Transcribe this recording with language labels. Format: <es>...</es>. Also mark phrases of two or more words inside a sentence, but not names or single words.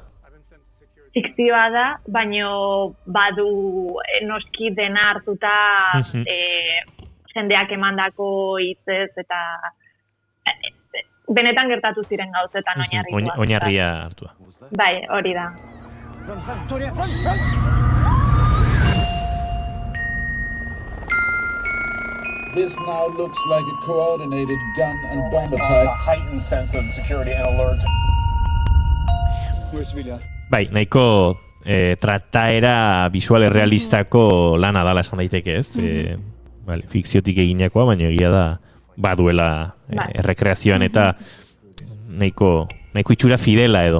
<eu>Fikzioa da, baino badu noski dena hartuta jendeak emandako hitzez eta benetan gertatu ziren gauzetan oinarritua. Oinarria hartua. Bai, hori da.</eu> <en>This now looks like a coordinated gun and bomb attack. A heightened sense of security and alert.</en> <eu>Bai, nahiko trataera visual realistako lana dala esan daiteke, ez? Fikziotik eginakoa, baina egia da baduela errekreazioan eta nahiko itxura fidela edo.</eu>